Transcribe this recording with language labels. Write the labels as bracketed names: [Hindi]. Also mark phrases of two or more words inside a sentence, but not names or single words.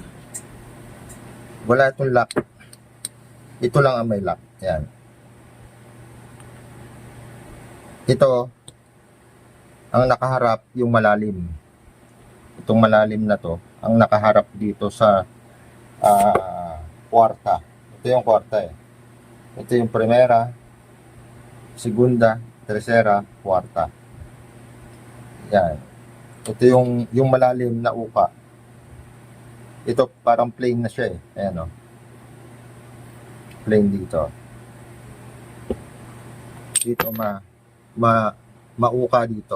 [Filipino] Wala itong lock. Ito lang ang may lock. Yan. Ito, ang nakaharap yung malalim. Itong malalim na to, ang nakaharap dito sa kwarta. Ito yung kwarta eh. Ito yung [Spanish] primera, segunda, tercera, [Filipino] kwarta. Yan. Ito yung malalim na uka. Ito parang plain na siya eh. Ayan o. Plain dito. Dito mauka dito.